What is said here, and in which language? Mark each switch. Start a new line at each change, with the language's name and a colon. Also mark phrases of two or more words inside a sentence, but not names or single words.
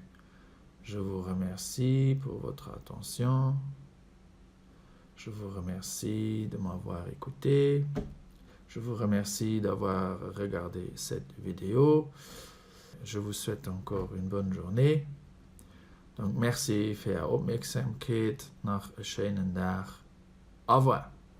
French: Je vous remercie pour votre attention. Je vous remercie de m'avoir écouté. Je vous remercie d'avoir regardé cette vidéo. Je vous souhaite encore une bonne journée. Donc merci
German: für Ihre Aufmerksamkeit. Noch einen schönen Tag.
French: Au revoir.